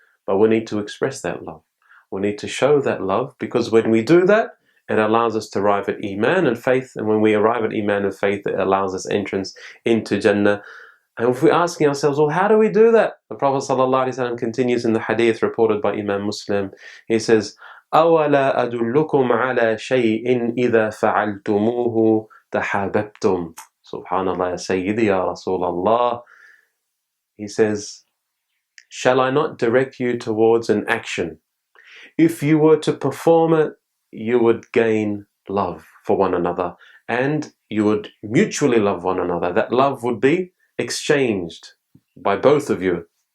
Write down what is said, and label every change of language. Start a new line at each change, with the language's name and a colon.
English: But we need to express that love. We need to show that love, because when we do that, it allows us to arrive at Iman and faith. And when we arrive at Iman and faith, it allows us entrance into Jannah. And if we're asking ourselves, well, how do we do that? The Prophet ﷺ continues in the hadith reported by Imam Muslim. He says,
Arabic: أَوَلَا أَدُلُّكُمْ عَلَى شَيْءٍ إِذَا فَعَلْتُمُوهُ تَحَابَبْتُمْ. Subhanallah, Ya Sayyidi, Ya Rasulallah.
English: He says, shall I not direct you towards an action? If you were to perform it, you would gain love for one another and you would mutually love one another. That love would be exchanged by both of you.